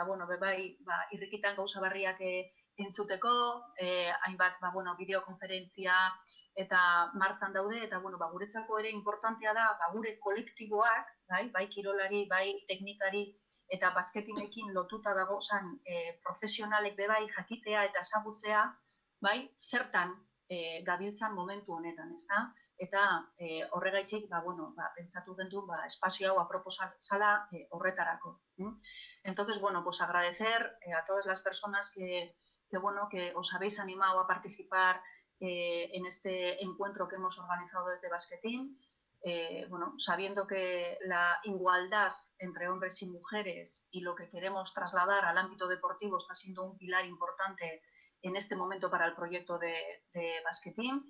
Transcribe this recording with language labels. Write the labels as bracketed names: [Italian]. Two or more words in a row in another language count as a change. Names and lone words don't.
[Basque] bai, irrikitan gauza berriak entzuteko, hainbat, bideokonferentzia eta martxan daude, eta, guretzako ere importantea da, gure kolektiboak, bai, kirolari, bai, teknikari, eta basketinekin lotuta dagozan profesionalek bebai jakitea eta ezagutzea, bai, zertan gabiltzan momentu honetan, ezta? Eta horregaitzik, pentsatu gendu, espazio hau aproposa zala horretarako. [Spanish] Entonces, pues agradecer a todas las personas que os habéis animado a participar en este encuentro que hemos organizado desde Basketín, sabiendo que la igualdad entre hombres y mujeres y lo que queremos trasladar al ámbito deportivo está siendo un pilar importante en este momento para el proyecto de Basketín.